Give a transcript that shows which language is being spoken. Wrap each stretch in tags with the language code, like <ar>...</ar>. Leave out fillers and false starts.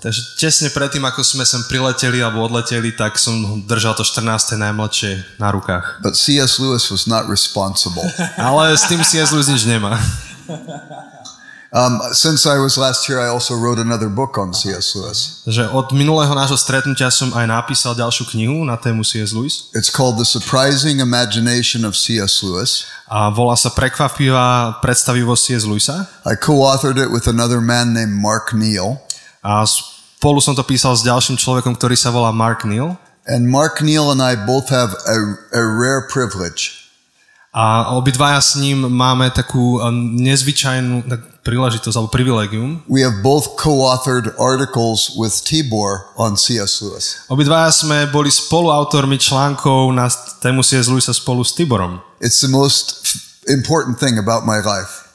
<sk>Takže tesne predtým, ako sme sem prileteli alebo odleteli, tak som držal to 14. najmladšie na rukách.</sk> <en>But C.S. Lewis was not responsible.</en> <sk>Ale s tým C.S. Lewis nič nemá.</sk> <en>Since I was last here, I also wrote another book on C.S. Lewis.</en> <sk>Že od minulého nášho stretnutia som aj napísal ďalšiu knihu na tému C.S. Lewis.</sk> <en>It's called The Surprising Imagination of C.S. Lewis.</en> <sk>A volá sa Prekvapivá predstavivosť C.S. Lewisa.</sk> <en>I co-authored it with another man named Mark Neal.</en> <sk>A spolu som to písal s ďalším človekom, ktorý sa volá Mark Neal.</sk> <en>And Mark Neal and I both have a rare privilege.</en> <sk>A obidvaja s ním máme takú nezvyčajnú príležitosť alebo privilegium.</sk> <en>We have both co-authored articles with Tibor on C.S. Lewis.</en> <sk>Obidvaja sme boli spoluautormi článkov na tému C.S. Lewisa spolu s Tiborom.</sk> <en>It's the most important thing about my life.</en>